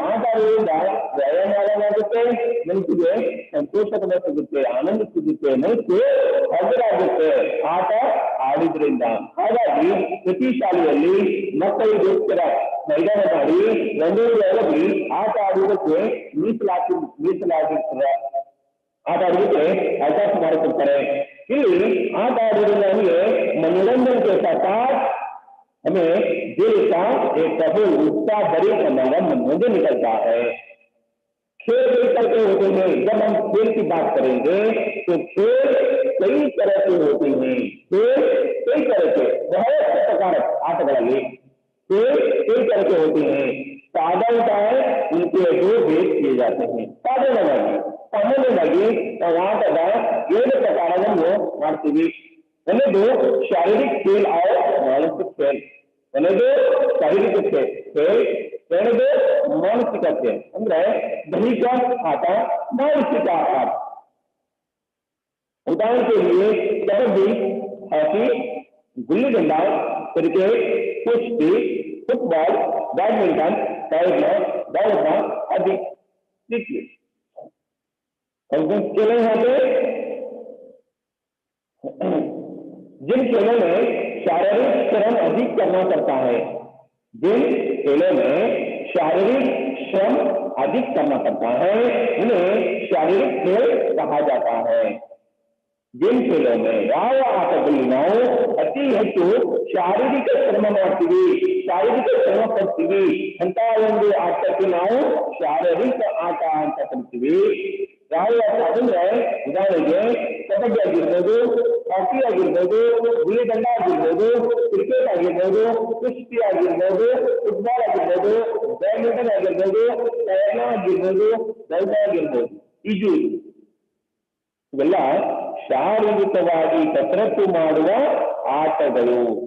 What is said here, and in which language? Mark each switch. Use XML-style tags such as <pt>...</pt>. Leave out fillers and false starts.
<kn>ಆಟ ಆಡುವುದರಿಂದ ವ್ಯಾಯಾಮ ಮನಸ್ಸಿಗೆ ಸಂತೋಷ ಸಿಗುತ್ತೆ, ಆನಂದ ಸಿಗುತ್ತೆ, ಮನಸ್ಸು ಹಗುರಾಗುತ್ತೆ ಆಟ ಆಡಿದ್ರಿಂದ. ಹಾಗಾಗಿ ಪ್ರತಿ ಶಾಲೆಯಲ್ಲಿ ಮಕ್ಕಳಿಗೋಸ್ಕರ ಮೈದಾನ ಮಾಡಿ ರಂಗೋಲಿ ಆಟ ಆಡುವುದಕ್ಕೆ ಮೀಸಲಾಗಿರ್ತಾರೆ, ಆಟ ಆಡೋದಕ್ಕೆ ಅವಕಾಶ ಮಾಡಿಕೊಡ್ತಾರೆ. ಇಲ್ಲಿ ಆಟ ಆಡೋದ್ರಿಂದ ನಮಗೆ</kn> <hi>मनोरंजन के साथ हमें दिल का एक प्रफुल्ल उत्साह भरित हमारा मनोरंजन निकलता है। खेल करते होते हैं, जब हम खेल की बात करेंगे तो खेल कई तरह के होते हैं। खेल कई तरह के बहुत से प्रकार आटಗಳಲ್ಲಿ खेल कई तरह के होते हैं। साधारणतः उनके दो भेद किए जाते हैं।</hi> <kn>ಸಾಮಾನ್ಯವಾಗಿ ನಾವು ಆಟದ 7 ಪ್ರಕಾರವನ್ನು ಮಾಡ್ತೀವಿ. ಒಂದು ಶಾರೀರಿಕ</kn> <hi>खेल और मानसिक खेल,</hi> <kn>ಒಂದು ಶಾರೀರಿಕ खेल, ಎರಡದು ಮಾನಸಿಕ खेल ಅಂದ್ರೆ ದೈಹಿಕ ಆಟ, ಮಾನಸಿಕ ಆಟ.</kn> <hi>उदाहरण के लिए कबड्डी, हॉकी, गुल्ली डंडा, क्रिकेट, कुश्ती, फुटबॉल, बैडमिंटन, तैरना, दौड़ना आदि। देखिए खेल यहाँ पे जिन खेलों में शारीरिक श्रम अधिक करना पड़ता है, जिन खेलों में शारीरिक श्रम अधिक करना पड़ता है उन्हें शारीरिक खेल कहा जाता है। जिन खेलों में</hi> <kn>ಯಾವ ಆಟದಲ್ಲಿ ನಾವು ಅತಿ ಹೆಚ್ಚು ಶಾರೀರಿಕ ಶ್ರಮ ಮಾಡ್ತೀವಿ, ಶಾರೀರಿಕ ಶ್ರಮ ಪಡ್ತೀವಿ ಅಂತ ಒಂದು ಆಟಕ್ಕೆ ನಾವು ಶಾರೀರಿಕ ಆಟ ಅಂತ ಕರಿತೀವಿ. ಯಾವ ಆಟ ಅಂದ್ರೆ ಉದಾಹರಣೆಗೆ ಕಬಡ್ಡಿ ಆಗಿರ್ಬೋದು, ಹಾಕಿ ಆಗಿರ್ಬೋದು, ಗುಲ್ಲಿ ದಂಡ ಆಗಿರ್ಬೋದು, ಕ್ರಿಕೆಟ್ ಆಗಿರ್ಬೋದು, ಕುಸ್ತಿ ಆಗಿರ್ಬೋದು, ಫುಟ್ಬಾಲ್ ಆಗಿರ್ಬೋದು, ಬ್ಯಾಡ್ಮಿಂಟನ್ ಆಗಿರ್ಬೋದು, ತೈರ್ನ ಆಗಿರ್ಬೋದು, ದೌಡ ಆಗಿರ್ಬೋದು, ಈಜುವುದು, ಇವೆಲ್ಲ ಶಾರೀರಿಕವಾಗಿ ಕಸರತ್ತು ಮಾಡುವ ಆಟಗಳು.</kn>